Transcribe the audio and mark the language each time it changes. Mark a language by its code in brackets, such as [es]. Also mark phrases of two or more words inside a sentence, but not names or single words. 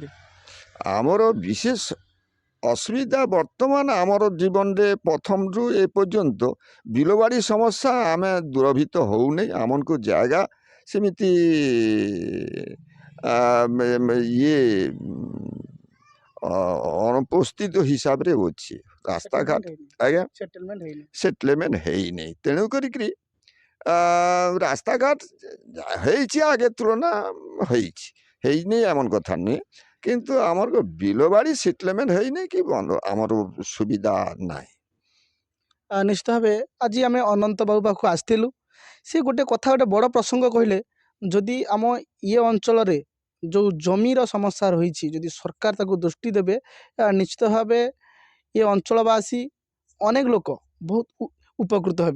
[or] ଆମର ବିଶେଷ ଅସୁବିଧା ବର୍ତ୍ତମାନ ଆମର ଜୀବନରେ ପ୍ରଥମରୁ ଏ ପର୍ଯ୍ୟନ୍ତ ବିଲବାଡ଼ି ସମସ୍ୟା ଆମେ ଦୂରଭୀତ ହେଉନି। ଆମକୁ ଜାଗା ସେମିତି ଇଏ ଅନୁପସ୍ଥିତ ହିସାବରେ ଅଛି। ରାସ୍ତାଘାଟ ଆଜ୍ଞା ସେଟଲମେଣ୍ଟ ହେଇନି। ସେଟଲମେଣ୍ଟ ହେଇନି। ତେଣୁ କରିକିରି [bn] রাস্তাঘাট হয়েছে আগের তুলনা হয়েছে, হয়নি এমন কথা [or] নୁହେଁ, କିନ୍ତୁ ଆମର ବିଲ ବାଡ଼ି ସେଟଲମେଣ୍ଟ ହେଇନି କି ବନ୍ଧ ଆମର ସୁବିଧା ନାହିଁ। ନିଶ୍ଚିତ ଭାବେ ଆଜି ଆମେ ଅନନ୍ତ ବାବୁ ପାଖକୁ ଆସିଥିଲୁ। ସେ ଗୋଟେ କଥା ଗୋଟେ ବଡ଼ ପ୍ରସଙ୍ଗ କହିଲେ, ଯଦି ଆମ ଇଏ ଅଞ୍ଚଳରେ ଯେଉଁ ଜମିର ସମସ୍ୟା ରହିଛି ଯଦି ସରକାର ତାକୁ ଦୃଷ୍ଟି ଦେବେ, ନିଶ୍ଚିତ ଭାବେ ଏ ଅଞ୍ଚଳବାସୀ ଅନେକ ଲୋକ ବହୁତ ଉପକୃତ ହେବେ।